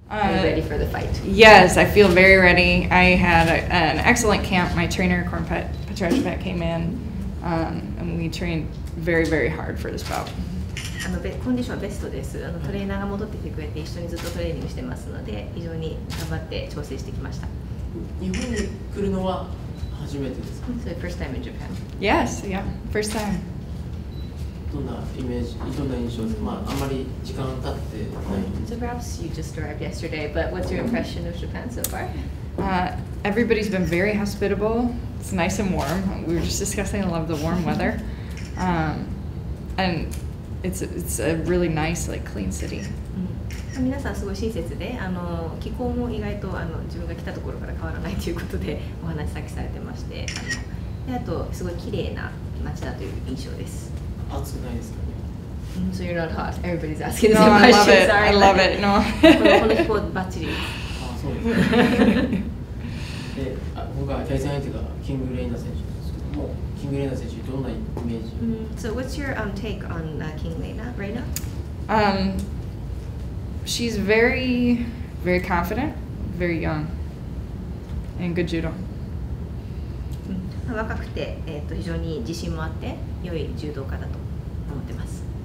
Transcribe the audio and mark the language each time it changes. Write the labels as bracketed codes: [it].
[en] Are you ready for the fight? Yes, I feel very ready. I had an excellent camp. My trainer, Korn Petrashvat, came in, and we trained very, very hard for this bout. [ja] コンディションはベストです。トレーナーが戻ってきてくれて一緒にずっとトレーニングしてますので、非常に頑張って調整してきました。日本に来るのは初めてですか？ [en] So first time in Japan. Yes, yeah, first time. [ja] どんなイメージ、どんな印象ですか？まああんまり時間経ってない。 [en] So perhaps you just arrived yesterday, but what's your impression of Japan so far? Everybody's been very hospitable. It's nice and warm. We were just discussing, I love the warm weather, and it's a really nice, like, clean city. [ja] 皆さんすごい親切で、気候も意外と自分が来たところから変わらないということでお話さっきされてまして、であとすごい綺麗な街だという印象です。暑くないですかね。 [en] So you're not hot. Everybody's asking the No, same I love questions. it. I love it. No. [ja] この気候バッチリ。あ、そうですね。で、今回対戦相手がキングレイナ選手ですけども、キングレイナ選手どんなイメージ？ [en] So what's your take on King Reina? She's very, very confident, very young, and good judo. [ja] 若くて、非常に自信もあって良い柔道家だと思ってます。